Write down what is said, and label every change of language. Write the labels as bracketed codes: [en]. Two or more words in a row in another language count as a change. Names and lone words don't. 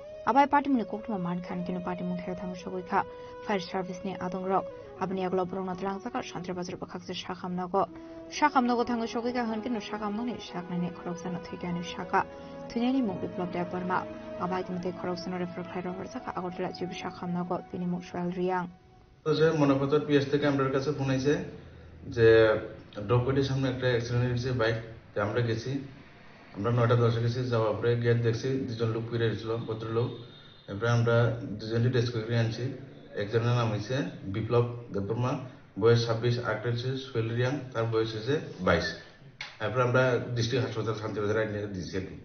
[trp] abai party muni koktuma man khan kinu party mung thaya thang shogoi kha [en] fire service [trp] ni adong rok abani aglo borong na tlang saka shantre bazar bakhak se shakam nago thang shogoi kha han kinu shakam nani shakna ne khoroksa na thigani shaka thunani mung biplop da parma abai kimte khoroksa no refer khairo horsaka agotla jib shakam nago pini mung shwal riang [bn] তো যে মনোপতর পিএস থেকে আমাদের কাছে ফোন আইছে যে ড্রপওয়েটের সামনে একটা অ্যাক্সিডেন্ট হয়েছে বাইক তো আমরা গেছি আমরা 9টা 10 গেছি যাওয়ার পরে গেট দেখছি দুজন লোক পড়ে ছিল ভদ্রলোক এরপরে আমরা দুজনই টেস্ট করে আনছি একজনের নাম হইছে বিপ্লব দেববর্মা বয়স 26 আরেকটা হচ্ছে সোহেল রিয়াং তার বয়স হচ্ছে 22 এরপরে আমরা ডিস্ট্রিক্ট হাসপাতাল শান্তিবাজার নিয়ে দিয়েছি আর কি